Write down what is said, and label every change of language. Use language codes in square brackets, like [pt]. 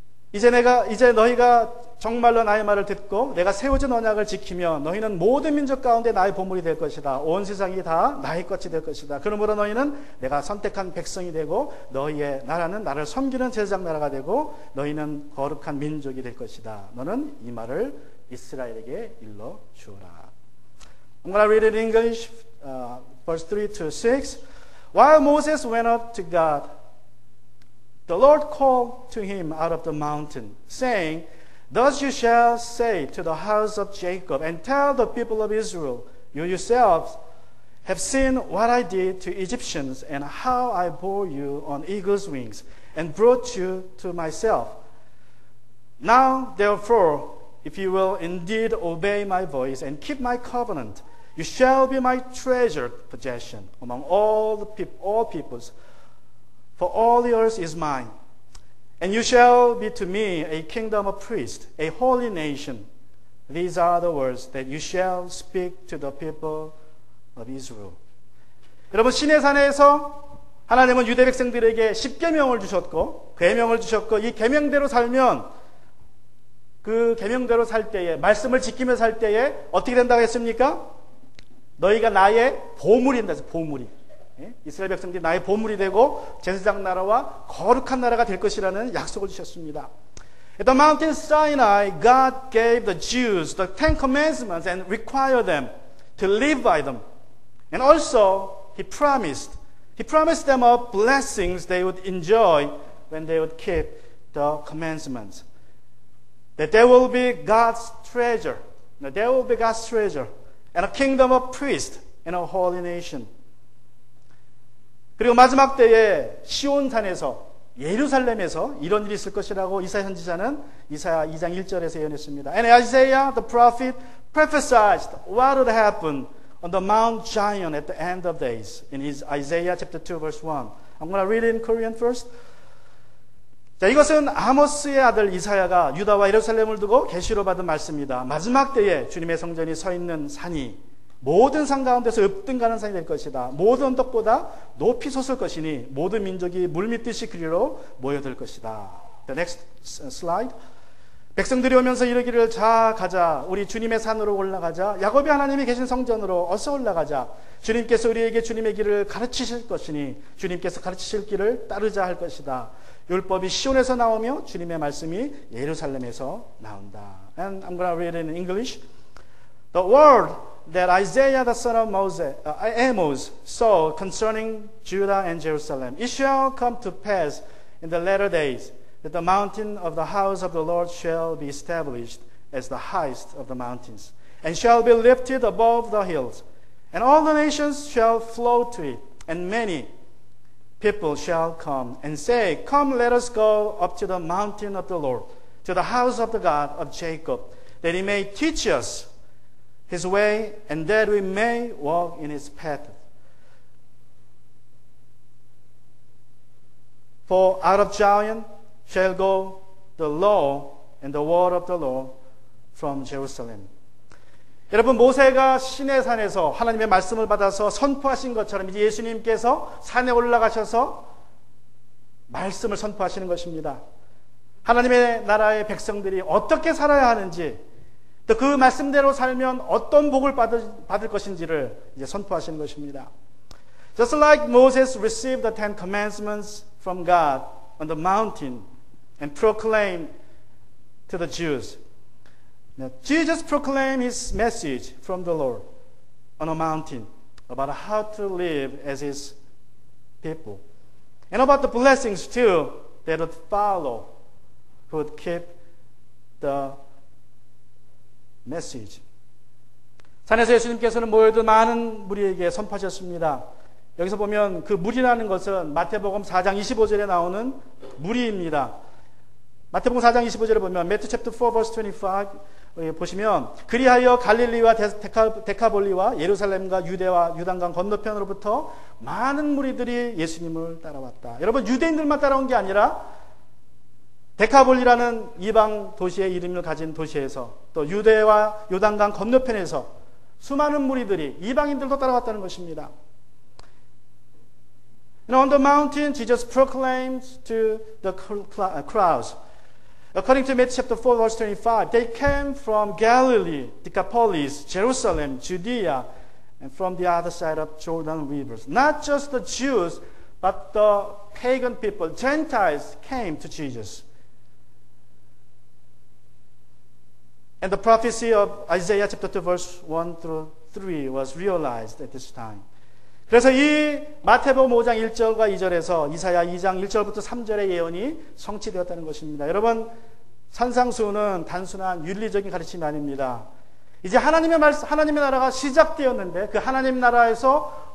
[ko] 이제 너희가 정말로 나의 말을 듣고 내가 세워진 언약을 지키며 너희는 모든 민족 가운데 나의 보물이 될 것이다. 온 세상이 다 나의 것이 될 것이다. 그러므로 너희는 내가 선택한 백성이 되고 너희의 나라는 나를 섬기는 제사장 나라가 되고 너희는 거룩한 민족이 될 것이다. 너는 이 말을 이스라엘에게 일러 주어라. [en] I'm going to read it in English, verse 3 to 6. While Moses went up to God, the Lord called to him out of the mountain, saying, Thus you shall say to the house of Jacob, and tell the people of Israel, You yourselves have seen what I did to Egyptians and how I bore you on eagle's wings and brought you to myself. Now, therefore, if you will indeed obey my voice and keep my covenant, you shall be my treasured possession among all peoples, for all the earth is mine. And you shall be to me a kingdom of priests, a holy nation. These are the words that you shall speak to the people of Israel. [ko] 여러분, 시내산에서 하나님은 유대 백성들에게 10계명을 주셨고 계명을 주셨고 이 계명대로 살면 그 계명대로 살 때에 말씀을 지키며 살 때에 어떻게 된다고 했습니까? 너희가 나의 보물이 된다. 보물이. 이스라엘 백성들이 나의 보물이 되고 제사장 나라와 거룩한 나라가 될 것이라는 약속을 주셨습니다. [en] At the mountain Sinai, God gave the Jews the Ten Commandments and required them to live by them. And also, He promised them of blessings they would enjoy when they would keep the commandments. That there will be God's treasure. There will be God's treasure. And a kingdom of priests and a holy nation. [ko] 그리고 마지막 때에 시온산에서 예루살렘에서 이런 일이 있을 것이라고 이사야 선지자는 이사야 2장 1절에서 예언했습니다. [en] And Isaiah the prophet prophesied what would happen on the Mount Zion at the end of days in his Isaiah chapter 2 verse 1. I'm going to read it in Korean first. [ko] 자, 이것은 아모스의 아들 이사야가 유다와 예루살렘을 두고 계시로 받은 말씀입니다. 마지막 때에 주님의 성전이 서 있는 산이 모든 산 가운데서 읍등가는 산이 될 것이다. 모든 언덕보다 높이 솟을 것이니 모든 민족이 물밀듯이 그리로 모여들 것이다. [en] The next slide. [ko] 백성들이 오면서 이르기를 자 가자 우리 주님의 산으로 올라가자 야곱의 하나님이 계신 성전으로 어서 올라가자 주님께서 우리에게 주님의 길을 가르치실 것이니 주님께서 가르치실 길을 따르자 할 것이다. 율법이 시온에서 나오며 주님의 말씀이 예루살렘에서 나온다. [en] And I'm going to read it in English. The word that Isaiah the son of Amos saw concerning Judah and Jerusalem. It shall come to pass in the latter days that the mountain of the house of the Lord shall be established as the highest of the mountains, and shall be lifted above the hills. And all the nations shall flow to it, and many people shall come and say, Come, let us go up to the mountain of the Lord, to the house of the God of Jacob, that he may teach us his way, and that we may walk in his path. For out of Zion shall go the law and the word of the Lord from Jerusalem. [ko] 여러분, 모세가 시내산에서 하나님의 말씀을 받아서 선포하신 것처럼 이제 예수님께서 산에 올라가셔서 말씀을 선포하시는 것입니다. 하나님의 나라의 백성들이 어떻게 살아야 하는지, 또 그 말씀대로 살면 어떤 복을 받을 것인지를 이제 선포하시는 것입니다. [en] Just like Moses received the Ten Commandments from God on the mountain and proclaimed to the Jews. Now, Jesus proclaimed his message from the Lord on a mountain about how to live as his people. And about the blessings too that would follow, who would keep the message. [ko] 산에서 예수님께서는 모여든 많은 무리에게 선포하셨습니다. 여기서 보면 그 무리라는 것은 마태복음 4장 25절에 나오는 무리입니다. 마태복음 4장 25절에 보면 [en] Matthew chapter 4 verse 25 [ko] 보시면 그리하여 갈릴리와 데카볼리와 예루살렘과 유대와 유단강 건너편으로부터 많은 무리들이 예수님을 따라왔다. 여러분, 유대인들만 따라온 게 아니라 데카볼리라는 이방 도시의 이름을 가진 도시에서 또 유대와 요단강 건너편에서 수많은 무리들이 이방인들도 따라왔다는 것입니다. [en] And on the mountain, Jesus proclaimed to the crowds. According to Matthew chapter 4, verse 25, they came from Galilee, Decapolis, Jerusalem, Judea, and from the other side of Jordan rivers. Not just the Jews, but the pagan people, Gentiles, came to Jesus. And the prophecy of Isaiah chapter 2, verse 1 through 3 was realized at this time. [ko] 그래서 이 마태복음 5장 1절과 2절에서 이사야 2장 1절부터 3절의 예언이 성취되었다는 것입니다. 여러분, 산상수훈은 단순한 윤리적인 가르침이 아닙니다. 이제 하나님의 나라가 시작되었는데 그 하나님 나라에서